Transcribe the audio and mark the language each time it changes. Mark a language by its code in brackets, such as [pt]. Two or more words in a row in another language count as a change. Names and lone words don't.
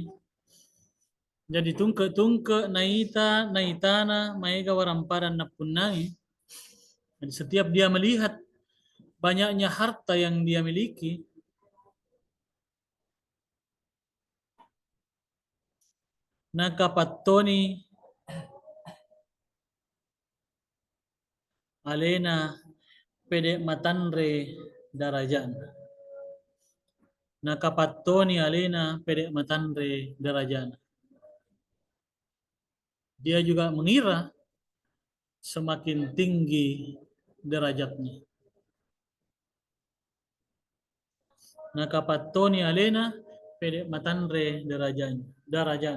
[bug] Jadi tungke naitana maega waramparan napunangi. [id] Jadi setiap dia melihat banyaknya harta yang dia miliki, [bug] nakapattoni alena pede matanre darajan. Nakapattoni alena pede matanre darajan. [id] Dia juga mengira semakin tinggi derajatnya. [bug] Nakapattoni alena pede matanre darajan.